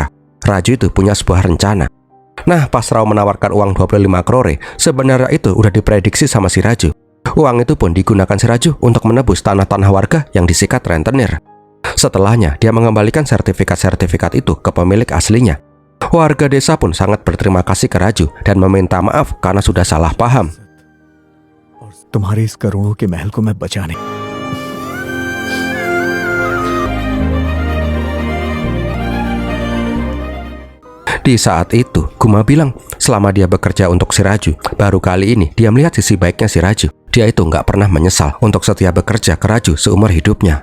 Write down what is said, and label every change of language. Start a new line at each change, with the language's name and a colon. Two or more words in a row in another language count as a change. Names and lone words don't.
Indonesian: Raju itu punya sebuah rencana. Nah, pas Rao menawarkan uang 25 crore, sebenarnya itu udah diprediksi sama si Raju. Uang itu pun digunakan si Raju untuk menebus tanah-tanah warga yang disikat rentenir. Setelahnya, dia mengembalikan sertifikat-sertifikat itu ke pemilik aslinya. Warga desa pun sangat berterima kasih ke Raju dan meminta maaf karena sudah salah paham.
Hindi: तुम्हारे इस करोड़ों के महल को मैं बचाने
Indonesian: Di saat itu, Guma bilang selama dia bekerja untuk si Raju, baru kali ini dia melihat sisi baiknya si Raju. Dia itu nggak pernah menyesal untuk setia bekerja ke Raju seumur hidupnya.